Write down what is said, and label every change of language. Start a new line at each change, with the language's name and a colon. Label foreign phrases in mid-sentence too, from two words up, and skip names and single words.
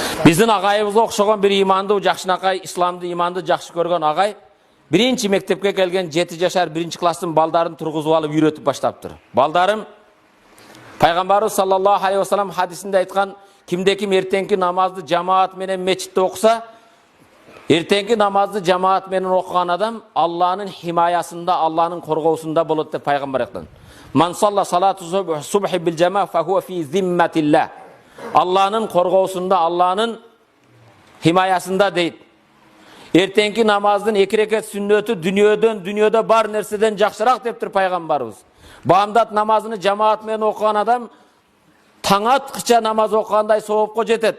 Kyrgyz: Биздин агайыбызга окшогон бир имандуу жакшынакай, исламды иманды жакшы көргөн агай биринчи мектепке келген 7 жашар 1 класстын балдарын тургузуп алып үйрөтүп баштаптыр. Балдарым, Пайгамбарыбыз
Arabic: صلى الله عليه وسلم
Kyrgyz: хадисинде айткан, кимде ким эртеңки намазды жамаат менен мечитте окуса, эртеңки намазды жамаат менен окуган адам Алланын химаясында, Алланын коргоосунда болот деп пайгамбар айткан.
Arabic: من صلى صلاة الصبح بالجماعة فهو في ذمة الله.
Kyrgyz: Алланын коргоосунда, Алланын химаясында дейт. Эртеңки намаздын 2 рекет сүннөтү дүнүйөдө бар нерседен жакшыраак дептир пайгамбарыбыз. Баамдат намазыны жамаат менен окуган адам таң аткыча намаз окугандай соопко жетет.